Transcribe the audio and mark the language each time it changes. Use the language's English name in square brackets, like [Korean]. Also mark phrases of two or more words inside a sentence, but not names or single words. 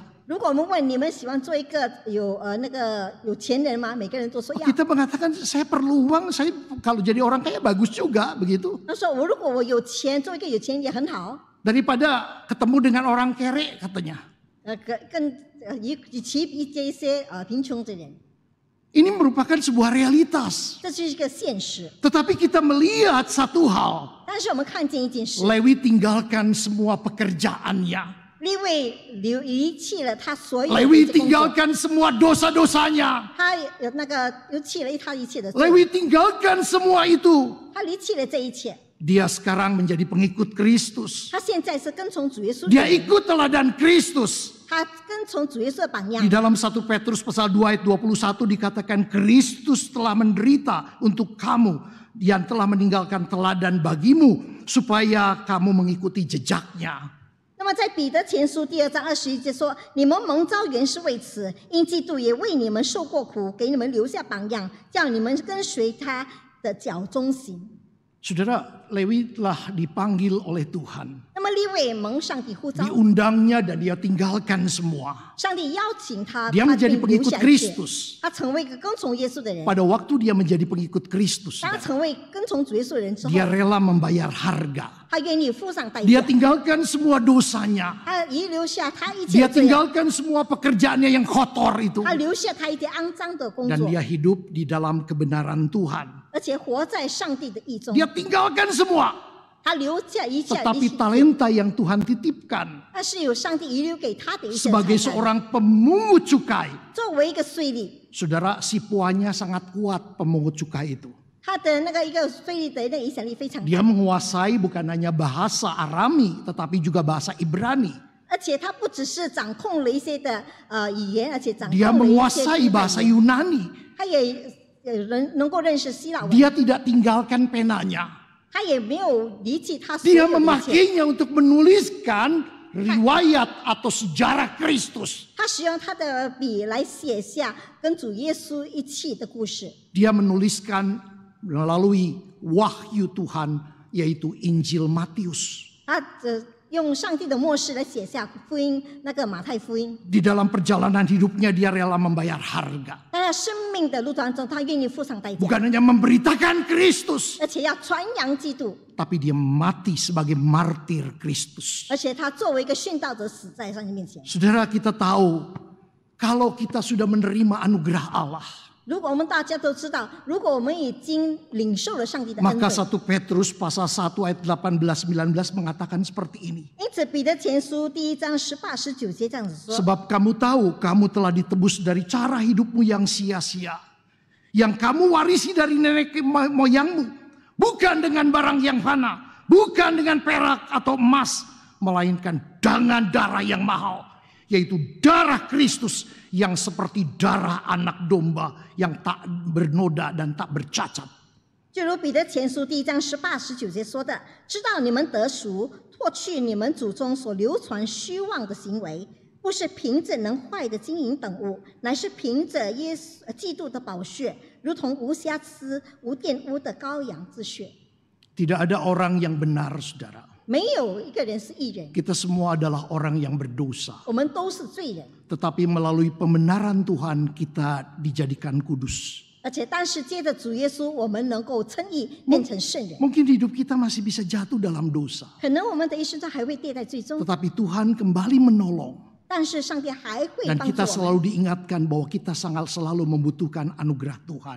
[Chinese] 如果我们问你们喜欢做一个有钱人吗？每个人都说要。 [Indonesian] Kita mengatakan saya perlu uang, saya kalau jadi orang kaya bagus juga begitu. [Chinese] 他说如果我有钱，做一个有钱人也很好。 [Indonesian] Daripada ketemu dengan orang kere katanya. [Chinese] 与其遇见一些贫穷的人， [Indonesian] Ini merupakan sebuah realitas. [Chinese] 这是一个现实。 [Indonesian] Tetapi kita melihat satu hal. [Chinese] 但是我们看见一件事， [Indonesian] Lewi tinggalkan semua pekerjaannya. [Chinese] 利未离弃了他所有的 [Indonesian] Lewi [Chinese] 工作， [Indonesian] tinggalkan semua dosa-dosanya. [Chinese] 他又弃了他一切的罪， [Indonesian] Lewi tinggalkan semua itu. [Chinese] 他离弃了这一切。 [Indonesian] Dia sekarang menjadi pengikut Kristus. [Chinese] 他现在是跟从主耶稣的 [Indonesian] Dia [Chinese] 人， [Indonesian] ikut teladan Kristus. [Chinese] 他跟从主耶稣的榜样 [Indonesian] Di。dalam 1 Petrus pasal 2 ayat 21 dikatakan Kristus telah menderita untuk kamu yang telah meninggalkan teladan bagimu supaya kamu mengikuti jejaknya. [Chinese] 那么在彼得前书第2章21节说：“你们蒙召原是为此，因基督也为你们受过苦，给你们留下榜样，叫你们跟随他的脚中行。” [Indonesian] Saudara, Lewi telah dipanggil oleh Tuhan. [Chinese] 那么利未蒙上帝呼召， [Indonesian] Diundangnya dan dia tinggalkan semua. [Chinese] 上帝邀请他， [Indonesian] Dia [Chinese] 他 [Indonesian] menjadi [Chinese] 并留 [Indonesian] pengikut [Chinese] 下一切， [Indonesian] Kristus. [Chinese] 他成为一个跟从耶稣的人。 [Indonesian] Pada waktu dia menjadi pengikut Kristus, [Chinese] 当他成为跟从主耶稣的人之后， [Indonesian] dia rela membayar harga. [Chinese] 他愿意付上代 [Indonesian] Dia [Chinese] 价， [Indonesian] tinggalkan semua dosanya. [Chinese] 他遗留下他一切 [Indonesian] Dia [Chinese] 的罪恶， [Indonesian] tinggalkan semua pekerjaannya yang kotor itu. [Chinese] 他留下他一些肮脏的工 [Indonesian] Dan [Chinese] 作， [Indonesian] dia hidup di dalam kebenaran Tuhan. [Chinese] 而且活在上帝的意中。 [Indonesian] Dia tinggalkan semua. [Chinese] 他留下一切， [Indonesian] Tetapi talenta yang Tuhan titipkan [Chinese] 那是有上帝遗留给他的一些 [Indonesian] sebagai [Chinese] 财产。 [Indonesian] seorang pemungut cukai. [Chinese] 作为一个税吏， [Indonesian] Saudara, sipuannya sangat kuat pemungut cukai itu. [Chinese] 他的那个一个税吏的那个影响力非常 [Indonesian] Dia [Chinese] 大， [Indonesian] menguasai bukan hanya bahasa Arami, tetapi juga bahasa Ibrani. [Chinese] 而且他不只是掌控了一些的语言，而且掌控 [Indonesian] Dia [Chinese] 了一些 [Indonesian] menguasai [Chinese] 希腊 [Indonesian] bahasa [Chinese] 语言， [Indonesian] Yunani. [Chinese] 他也能够认识希腊文， [Indonesian] Dia tidak tinggalkan penanya. [Chinese] 他也没有离弃他所 [Indonesian] Dia [Chinese] 有的一切， [Indonesian] memakainya untuk menuliskan riwayat atau sejarah Kristus. [Chinese] 他使用他的笔来写下跟主耶稣一起的故事。 [Indonesian] Dia menuliskan melalui wahyu Tuhan, yaitu Injil Matius. [Chinese] 他用上帝的默示来写下福音，那个马太福音。 [Indonesian] Di dalam perjalanan hidupnya dia rela membayar harga. [Chinese] 在他生命的路当中，他愿意付上代价， [Indonesian] Bukan hanya memberitakan Kristus, [Chinese] 而且要传扬基督， [Indonesian] tapi dia mati sebagai martir Kristus. [Chinese] 而且他作为一个殉道者死在上帝面前。 [Indonesian] Saudara, kita tahu kalau kita sudah menerima anugerah Allah, [Chinese] 如果我们大家都知道，如果我们已经领受了上帝的恩 [Indonesian] maka [Chinese] 惠， [Indonesian] 1 Petrus pasal 1 ayat 18-19 mengatakan seperti ini. [Chinese] 因此彼得前书第1章18、19节这样子说： [Indonesian] Sebab kamu tahu kamu telah ditebus dari cara hidupmu yang sia-sia, yang kamu warisi dari nenek moyangmu, bukan dengan barang yang fana, bukan dengan perak atau emas, melainkan dengan darah yang mahal, yaitu darah Kristus yang seperti darah anak domba yang tak bernoda dan tak bercacat. [Chinese] 就如彼得前书第1章18、19节说的：“知道你们得赎，脱去你们祖宗所流传虚妄的行为，不是凭着能坏的金银等物，乃是凭着耶稣基督的宝血，如同无瑕疵、无玷污的羔羊之血。” [Indonesian] Tidak ada orang yang benar, saudara. [Chinese] 没有一个人是义人， [Indonesian] Kita semua adalah orang yang berdosa. [Chinese] 我们都是罪人。 [Indonesian] Tetapi melalui pembenaran Tuhan kita dijadikan kudus. [Chinese] 而且，但是接着主耶稣，我们能够称义，变成圣人。 [Indonesian] Mungkin hidup kita masih bisa jatuh dalam dosa. [Chinese] 可能我们的一生中还会跌在最终， [Indonesian] Tetapi Tuhan kembali menolong. [Chinese] 但是上帝还会 [Indonesian] Dan [Chinese] 帮助 [Indonesian] kita [Chinese] 我们。 [Indonesian] selalu diingatkan bahwa kita selalu membutuhkan anugerah Tuhan.